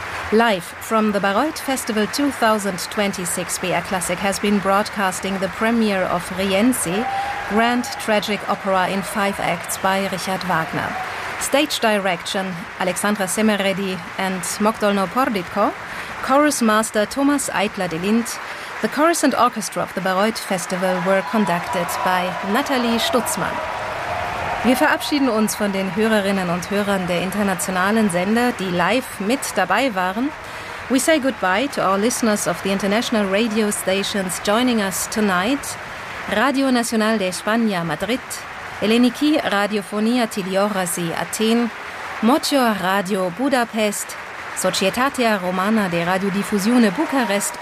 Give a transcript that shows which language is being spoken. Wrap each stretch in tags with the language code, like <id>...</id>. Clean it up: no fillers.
<en>Live from the Bayreuth Festival 2026, BR Classic has been broadcasting the premiere of Rienzi, Grand Tragic Opera in 5 Acts by Richard Wagner. Stage Direction, Alexandra Semeredi and Mogdolno Porditko, Chorus Master Thomas Eitler-Delint, the Chorus and Orchestra of the Bayreuth Festival were conducted by Nathalie Stutzmann.</en> <de>Wir verabschieden uns von den Hörerinnen und Hörern der internationalen Sender, die live mit dabei waren.</de> <en>We say goodbye to our listeners of the international radio stations joining us tonight. Radio Nacional de España, Madrid. Eleniki Radiofonia Tiliorasi, Athen. Mocho Radio, Budapest. Societatea Romana de Radiodiffusione, Bucharest.</en>